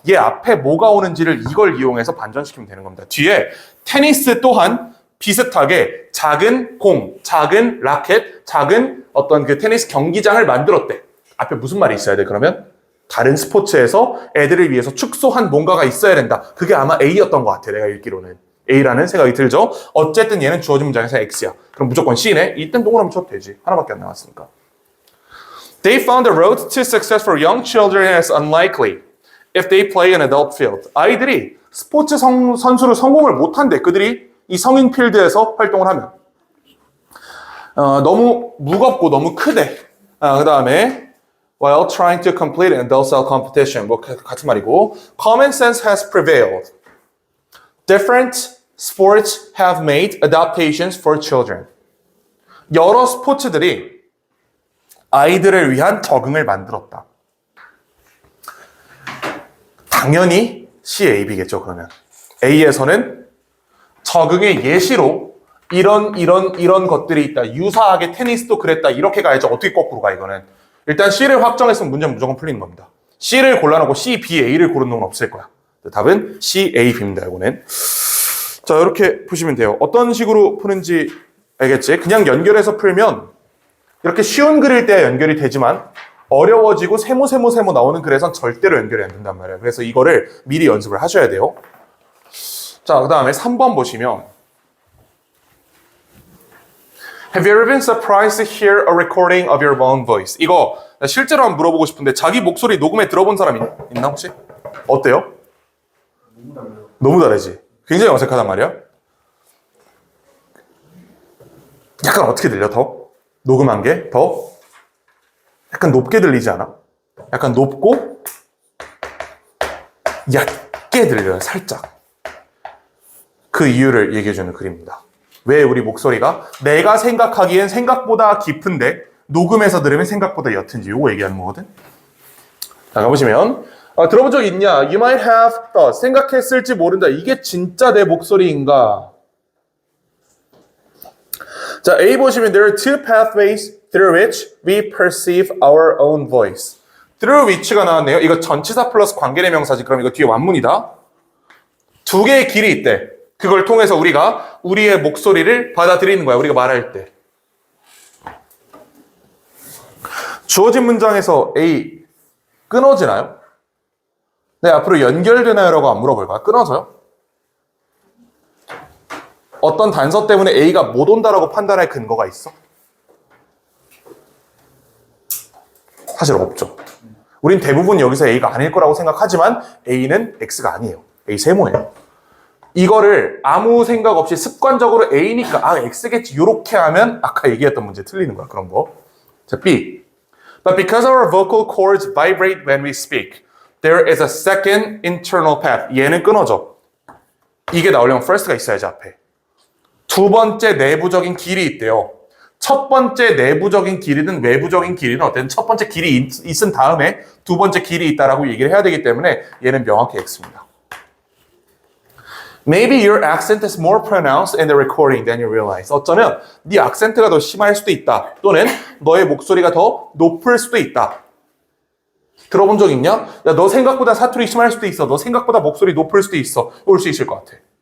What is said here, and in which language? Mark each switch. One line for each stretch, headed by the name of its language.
Korean: 얘 앞에 뭐가 오는지를 이걸 이용해서 반전시키면 되는 겁니다. 뒤에 테니스 또한 비슷하게 작은 공, 작은 라켓, 작은 어떤 그 테니스 경기장을 만들었대. 앞에 무슨 말이 있어야 돼, 그러면? 다른 스포츠에서 애들을 위해서 축소한 뭔가가 있어야 된다. 그게 아마 A였던 것 같아, 내가 읽기로는. A라는 생각이 들죠? 어쨌든 얘는 주어진 문장에서 X야. 그럼 무조건 C네? 이땐 동그라미 쳐도 되지. 하나밖에 안 나왔으니까.
English: They found the road to success for young children as unlikely if they play an adult field.
Korean: 아이들이 스포츠 선수로 성공을 못한대. 그들이 이 성인 필드에서 활동을 하면. 너무 무겁고 너무 크대. 그 다음에
English: while trying to complete an adult style competition.
Korean: 뭐 같은 말이고.
English: Common sense has prevailed. Different sports have made adaptations for children.
Korean: 여러 스포츠들이 아이들을 위한 적응을 만들었다. 당연히 C, A, B겠죠, 그러면. A에서는 적응의 예시로 이런 것들이 있다. 유사하게 테니스도 그랬다. 이렇게 가야지. 어떻게 거꾸로 가, 이거는. 일단 C를 확정했으면 문제는 무조건 풀리는 겁니다. C를 골라놓고 C, B, A를 고르는 건 없을 거야. 답은 C, A, B입니다, 이거는. 자, 이렇게 보시면 돼요. 어떤 식으로 푸는지 알겠지? 그냥 연결해서 풀면 이렇게 쉬운 글일 때야 연결이 되지만 어려워지고 세모 나오는 글에선 절대로 연결이 안 된단 말이에요. 그래서 이거를 미리 연습을 하셔야 돼요. 자, 그 다음에 3번 보시면
English: Have you ever been surprised to hear a recording of your own voice?
Korean: 이거 실제로 한번 물어보고 싶은데 자기 목소리 녹음해 들어본 사람 있나 혹시? 어때요? 너무 달라요. 너무 다르지? 굉장히 어색하단 말이야. 약간 어떻게 들려? 더? 녹음한 게 더 약간 높게 들리지 않아? 약간 높고 얕게 들려요, 살짝. 그 이유를 얘기해주는 글입니다. 왜 우리 목소리가 내가 생각하기엔 생각보다 깊은데 녹음해서 들으면 생각보다 옅은지 이거 얘기하는 거거든. 자, 가보시면 들어본 적 있냐?
English: You might have thought.
Korean: 생각했을지 모른다. 이게 진짜 내 목소리인가? 자, A 보시면
English: there are two pathways through which we perceive our own voice. through which
Korean: 가 나왔네요. 이거 전치사 플러스 관계대명사지. 그럼 이거 뒤에 완문이다. 두 개의 길이 있대. 그걸 통해서 우리가 우리의 목소리를 받아들이는 거야. 우리가 말할 때. 주어진 문장에서 A 끊어지나요? 네, 앞으로 연결되나요? 라고 안 물어볼 거야. 끊어져요? 어떤 단서 때문에 A가 못 온다라고 판단할 근거가 있어? 사실 없죠. 우린 대부분 여기서 A가 아닐 거라고 생각하지만 A는 X가 아니에요. A 세모예요. 이거를 아무 생각 없이 습관적으로 A니까 X겠지 요렇게 하면 아까 얘기했던 문제 틀리는 거야. 그런 거. 자, B.
English: But because our vocal cords vibrate when we speak, there is a second internal path.
Korean: 얘는 끊어져. 이게 나오려면 first가 있어야지 앞에. 두 번째 내부적인 길이 있대요. 첫 번째 내부적인 길이든 외부적인 길이든 어쨌든 첫 번째 길이 있은 다음에 두 번째 길이 있다라고 얘기를 해야 되기 때문에 얘는 명확히 X입니다.
English: Maybe your accent is more pronounced in the recording than you realize.
Korean: 어쩌면 네 악센트가 더 심할 수도 있다. 또는 너의 목소리가 더 높을 수도 있다. 들어본 적 있냐? 야, 너 생각보다 사투리 심할 수도 있어. 너 생각보다 목소리 높을 수도 있어. 올 수 있을 것 같아.